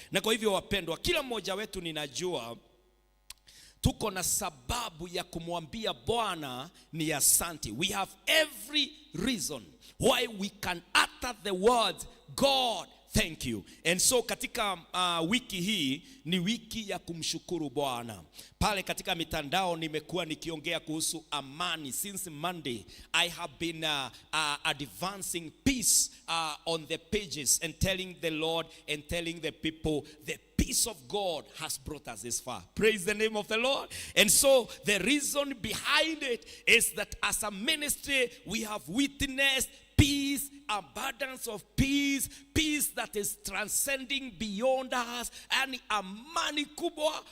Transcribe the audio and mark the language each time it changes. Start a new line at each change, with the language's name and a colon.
Swahili: Na kwa hivyo wapendwa, kila mmoja wetu ninajua tuko na sababu ya kumwambia Bwana ni asante.
English: We have every reason why we can utter the words God thank you. And so
Swahili: katika wiki hii ni wiki ya kumshukuru Bwana. Pale katika mitandao nimekuwa nikiongea kuhusu amani.
English: Since Monday I have been advancing peace on the pages and telling the Lord and telling the people the peace of God has brought us this far. Praise the name of the Lord. And so the reason behind it is that as a ministry we have witnessed peace, abundance of peace, peace that is transcending beyond us,
Swahili: yani amani kubwa.